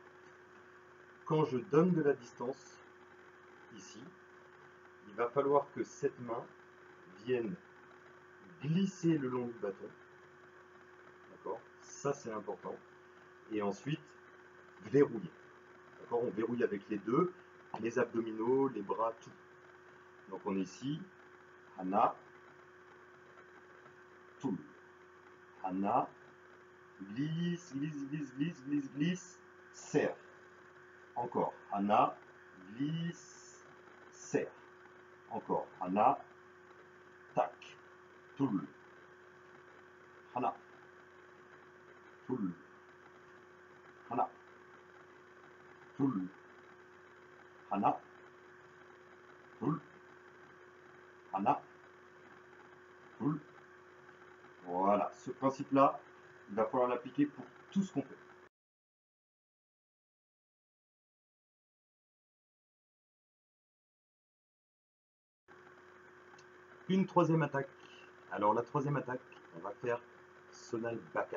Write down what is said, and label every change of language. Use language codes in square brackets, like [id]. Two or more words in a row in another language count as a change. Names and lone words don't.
[fr] Quand je donne de la distance, ici, il va falloir que cette main vienne glisser le long du bâton. D'accord? Ça, c'est important. Et ensuite, verrouiller. D'accord? On verrouille avec les deux, les abdominaux, les bras, tout. Donc, on est ici. [ko] Hana, toul. Hana, [fr] glisse, glisse, glisse, glisse, glisse, glisse, serre. Encore, Anna, glisse, serre. Encore, Anna, tac, [ko] toul. Hana, toul. Hana, toul. Hana, toul. Hana, toul. [fr] Voilà, ce principe-là, il va falloir l'appliquer pour tout ce qu'on fait. Une troisième attaque. Alors la troisième attaque, on va faire Sonal Bakat.